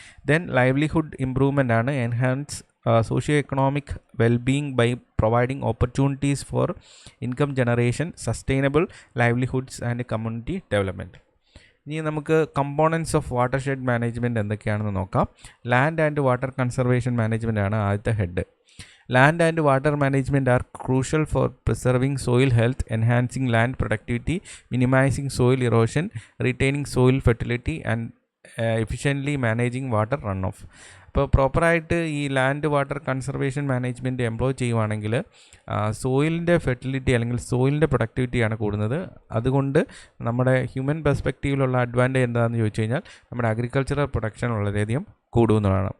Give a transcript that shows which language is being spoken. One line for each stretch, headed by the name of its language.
English: Then livelihood improvement ആണ്. Enhance socio-economic well-being by providing opportunities for income generation, sustainable livelihoods and community development.
Malayalam: ഇനി നമുക്ക് components of water shed management എന്തൊക്കെയാണെന്ന് നോക്കാം. Land and water conservation management ആണ് ആദ്യത്തെ head.
English: Land and water management are crucial for preserving soil health, enhancing land productivity, minimizing soil erosion, retaining soil fertility and efficiently managing water runoff.
Malayalam: ഇപ്പോൾ പ്രോപ്പറായിട്ട് ഈ land water conservation management employ ചെയ്യുവാണെങ്കിൽ സോയിലിൻ്റെ fertility അല്ലെങ്കിൽ സോയിലിൻ്റെ പ്രൊഡക്ടിവിറ്റിയാണ് കൂടുന്നത്. അതുകൊണ്ട് നമ്മുടെ human പെർസ്പെക്റ്റീവിലുള്ള advantage എന്താണെന്ന് ചോദിച്ചു കഴിഞ്ഞാൽ നമ്മുടെ അഗ്രികൾച്ചറൽ പ്രൊഡക്ഷൻ വളരെയധികം കൂടുന്നതാണ്.